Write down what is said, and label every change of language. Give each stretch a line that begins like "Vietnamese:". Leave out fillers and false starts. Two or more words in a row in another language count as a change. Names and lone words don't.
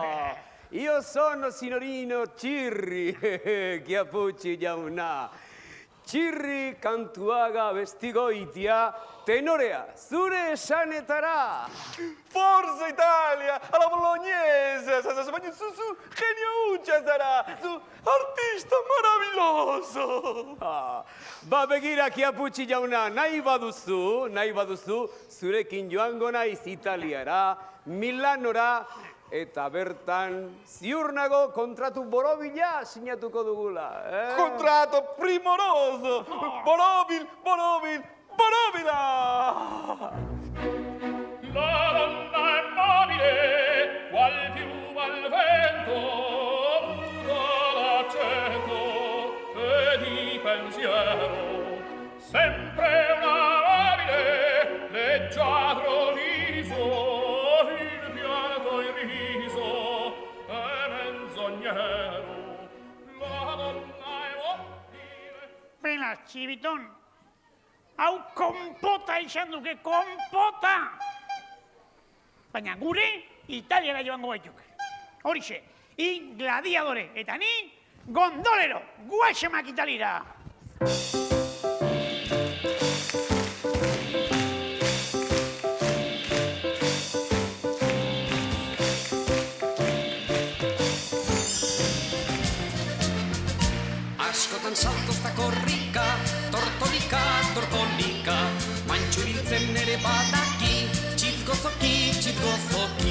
Italian: Io sono signorino Cirri, Chiappucci jauna.
Basque: Cirri kantuaga bestigoitia, tenorea, zure esanetara.
Italian: Forza Italia, alla bolognese,
Basque: baina zu genio hutsa zara, zu
Spanish: artista maravilloso.
Basque: Ba begira, Chiappucci jauna, nahi baduzu, zurekin joango naiz Italiara, Milanora, eta bertan ziur nago kontratu borobila sinatuko dugula.
Spanish: Contrato primoroso! Borobila!
Italian: La donna è mobile, qual piuma al vento, muta l'accento e di pensiero, sempre una mobile, leggiadro riso, il pianto irriso e menzognero. La donna è mobile.
Basque: Pena, Txibiton, hau konpota izan duke, konpota! Baina gure Italiara joango baituk. Horixe, I gladiadore, eta ni gondolero, guaxemak Italira! Askotan saltoz da korrika, tortolika, mantxu biltzen ere badaki, txitgozoki.